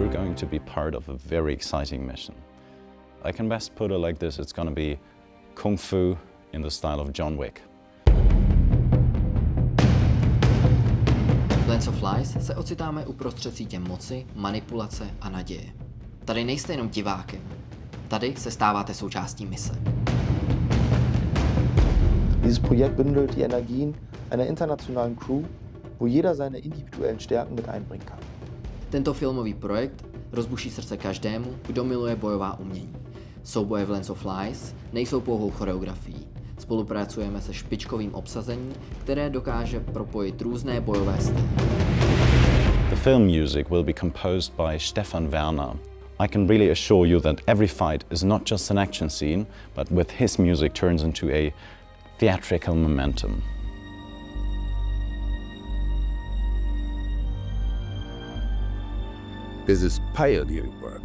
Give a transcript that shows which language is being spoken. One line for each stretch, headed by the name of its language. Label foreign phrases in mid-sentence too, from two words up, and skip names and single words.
English: going to be part of a very exciting mission. I can best put it like this, it's going to be Kung Fu in the style of John Wick.
Czech: V Lens of Lies se ocitáme uprostřed sítě moci, manipulace a naděje. Tady nejste jenom divákem. Tady se stáváte součástí mise.
German: Dieses Projekt bündelt die Energien einer internationalen Crew, wo jeder seine individuellen Stärken mit einbringen kann.
Czech: Tento filmový projekt rozbuší srdce každému, kdo miluje bojová umění. Souboje v Lens of Lies nejsou pouhou choreografií. Spolupracujeme se špičkovým obsazením, které dokáže propojit různé bojové styly.
English: The film music will be composed by Stefan Werner. I can really assure you that every fight is not just an action scene, but with his music turns into a theatrical momentum. This is pioneering work.